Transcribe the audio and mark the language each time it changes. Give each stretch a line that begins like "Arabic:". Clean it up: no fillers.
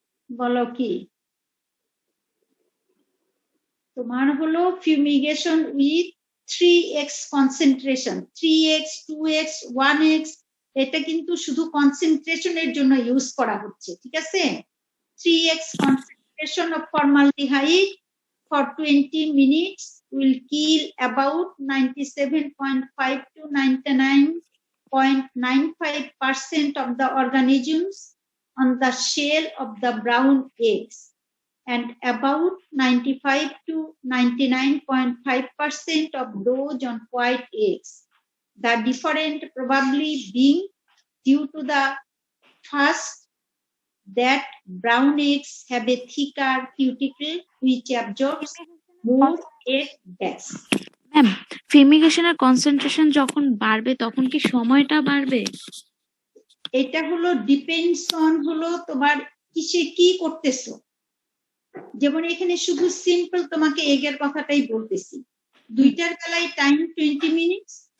Bangla: বলো কি? তোমার হলো fumigation with 3x concentration, 3x 2x 1x, এটা কিন্তু শুধু কনসেন্ট্রেশনের জন্য ইউজ করা হচ্ছে, ঠিক আছে?
English: 3x concentration of formaldehyde for 20 minutes will kill about 97.5 to 99.95% of the organisms on the shell of the brown eggs, and about 95 to 99.5% of those on white eggs. The difference probably being due to the first that brown eggs have a thicker cuticle which absorbs more egg gas.
Bangla: Ma'am ফিউমিগেশনের concentration যখন বাড়বে তখন কি সময়টা বাড়বে? এটা হলো depends on হলো তোমার কিসে কি করতেছো। যেমন এখানে শুধু সিম্পল তোমাকে এগের কথাটাই বলতেছি, দুইটার বেলায় টাইম 20 মিনিটস,